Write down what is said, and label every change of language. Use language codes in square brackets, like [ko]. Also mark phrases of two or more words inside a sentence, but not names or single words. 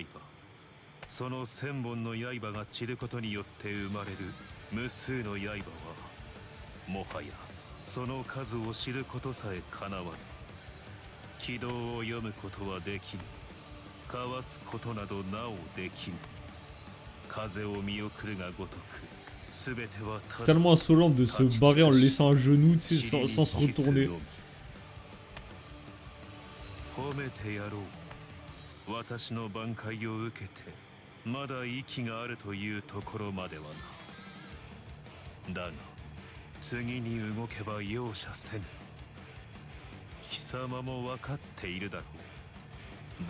[ja] その千本の刃が散ることによって生まれる無数の刃はもはやその数を知ることさえかなわぬ。軌道を読むことはできぬ。かわすことなどなおできぬ。風を見送るがごとく全てはた [fr] C'est [ja] だ [fr] tellement insolent de se barrer en laissant un genou, tu sais, sans se retourner. [ja] 褒めてやろう。私の挽回を受けてまだ息があるというところまではな。だが次に動けば容赦せぬ。貴様も分かっているだろう。